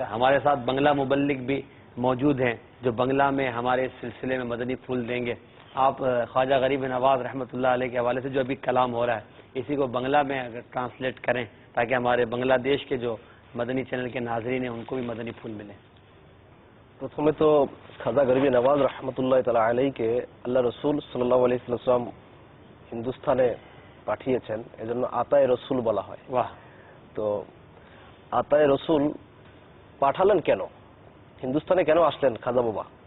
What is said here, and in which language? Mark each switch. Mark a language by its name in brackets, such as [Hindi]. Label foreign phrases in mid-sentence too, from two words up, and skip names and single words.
[Urdu] ہمارے ساتھ بنگلہ مبلغ بھی موجود ہیں جو بنگلہ میں ہمارے اس سلسلے میں مدنی پھول دیں گے. آپ خواجہ غریب نواز رحمۃ اللہ علیہ کے حوالے سے جو ابھی کلام ہو رہا ہے اسی کو بنگلہ میں اگر ٹرانسلیٹ کریں تاکہ ہمارے بنگلہ دیش کے جو مدنی چینل کے ناظرین ہیں ان کو بھی مدنی پھول ملے. [Bangla] প্রথমে তো খাজা গরিব নওয়াজ [Arabic] رحمة الله تعالى عليه [Bangla] আল্লাহ রসুল [Arabic] صلى الله عليه وسلم [Bangla] হিন্দুস্তানে পাঠিয়েছেন, এজন্য আতায়ে রসুল বলা হয়. বাহ. তো আতায়ে রসুল পাঠালেন কেন, হিন্দুস্তানে কেন আসলেন খাজা বাবা?